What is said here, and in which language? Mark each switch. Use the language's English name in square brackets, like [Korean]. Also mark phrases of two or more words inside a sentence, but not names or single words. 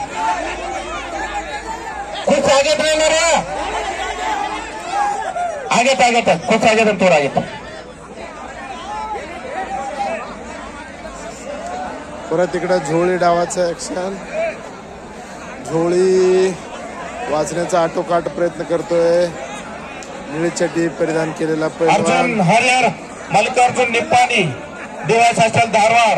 [Kannada] ಕುಸ್ತಿ ಆಗತ್ತೆ ಏನಾರ ಆಗತ್ತೆ ಆಗತ್ತೆ ಕುಸ್ತಿ ಆಗತ್ತೆ ತೋರ ಆಗತ್ತೆ. [Marathi] परत इकडे झोळी डावाचं ऍक्शन. झोळी वाचण्याचा आटोकाट प्रयत्न करतोय. निळी चड्डी परिधान केलेला पहलवान अर्जुन हरिहर मल्लिकार्जुन निप्पाणी देवास हॉस्टेल धारवाड.